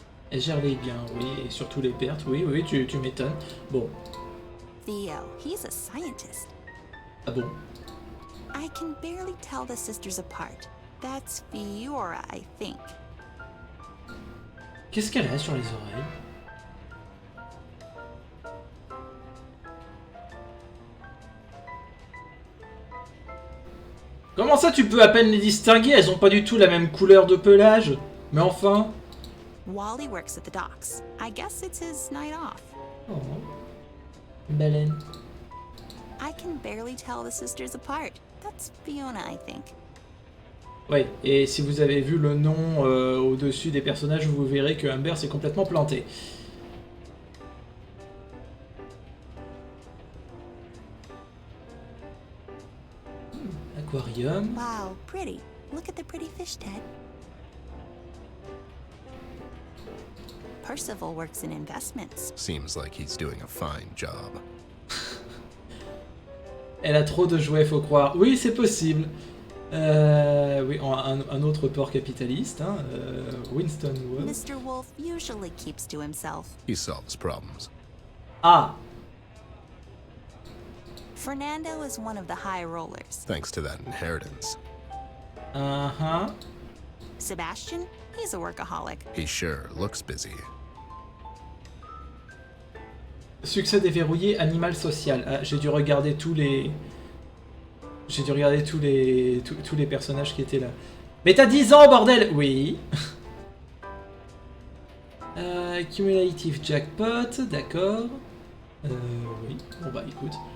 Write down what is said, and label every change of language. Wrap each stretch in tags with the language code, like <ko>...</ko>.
<fr>Elle gère les gains, oui, et surtout les pertes, oui, oui, tu m'étonnes. Bon,</fr> <en>Theo, he's a scientist.</en> <fr>ah bon.</fr> <en>I can barely tell the sisters apart. That's Fiora, I think.</en> <fr>Qu'est-ce qu'elle a sur les oreilles? Comment ça tu peux à peine les distinguer? Elles ont pas du tout la même couleur de pelage. Mais enfin...</fr> <en>Wally works at the docks. I guess it's his night off.</en> <fr>Oh. Une baleine.</fr> <en>I can barely tell the sisters apart. That's Fiona, I think.</en> <fr>Ouais, et si vous avez vu le nom au-dessus des personnages, vous verrez que Amber s'est complètement planté. Aquarium.</fr> <en>Wow, pretty. Look at the pretty fish, Ted. Percival works in investments. Seems like he's doing a fine job.</en> <fr>Elle a trop de jouets, faut croire. Oui, c'est possible. Oui, un autre port capitaliste, hein, Winston Wolfe.</fr> <en>Mr. Wolf usually keeps to himself. He solves problems. Ah, Fernando is one of the high rollers. Thanks to that inheritance. Sebastian, he's a workaholic. He sure looks busy.</en> <fr>Succès déverrouillé, animal social. Ah, j'ai dû regarder tous les... J'ai dû regarder tous les personnages qui étaient là. Mais t'as 10 ans, bordel! Oui.</fr> <en>Cumulative jackpot,</en> <fr>d'accord. Oui, bon bah écoute.</fr>